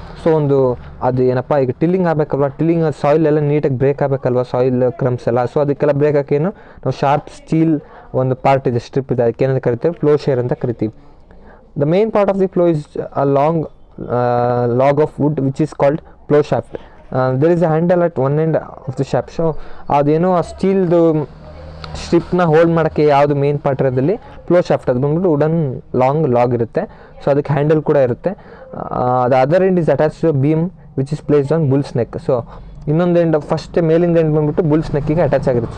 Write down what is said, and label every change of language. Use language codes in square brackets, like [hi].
[kn] So ಒಂದು ಅದು ಏನಪ್ಪ, ಈಗ ಟಿಲ್ಲಿಂಗ್ ಆಗಬೇಕಲ್ವ, ಟಿಲ್ಲಿಂಗ್ ಸಾಯಿಲ್ ಎಲ್ಲ ನೀಟಾಗಿ ಬ್ರೇಕ್ ಆಗಬೇಕಲ್ವ, ಸಾಯಿಲ್ ಕ್ರಮ್ಸ್ ಎಲ್ಲ. ಸೊ ಅದಕ್ಕೆಲ್ಲ ಬ್ರೇಕ್ ಹಾಕೇನು ನಾವು ಶಾರ್ಪ್ ಸ್ಟೀಲ್ ಒಂದು ಪಾರ್ಟ್ ಇದೆ, ಸ್ಟ್ರಿಪ್ ಇದೆ, ಅದಕ್ಕೆ ಏನಂತ ಕರಿತೀವಿ? ಪ್ಲೋಶೇರ್ ಅಂತ ಕರಿತೀವಿ. [en] The main part of the plough is a long log of wood which is called plow shaft. There is a handle at one end of the shaft. [kn] So ಅದೇನೋ ಆ ಸ್ಟೀಲ್ದು ಸ್ಟ್ರಿಪ್ನ ಹೋಲ್ಡ್ ಮಾಡೋಕ್ಕೆ ಯಾವುದು ಮೇನ್ ಪಾರ್ಟ್ ಇರೋದಲ್ಲಿ ಪ್ಲೋ ಶಾಫ್ಟ್. ಅದು ಬಂದ್ಬಿಟ್ಟು wooden log ಇರುತ್ತೆ. So ಅದಕ್ಕೆ handle ಕೂಡ ಇರುತ್ತೆ. [en] The other end is attach to beam which is placed on bull's neck. [kn] So ಇನ್ನೊಂದು ಎಂಡ್ ಫಸ್ಟ್ ಮೇಲಿಂದ ಎಂಡ್ ಬಂದ್ಬಿಟ್ಟು ಬುಲ್ಸ್ ನೆಕ್ಕಿಗೆ ಅಟ್ಯಾಚ್ ಆಗಿರುತ್ತೆ.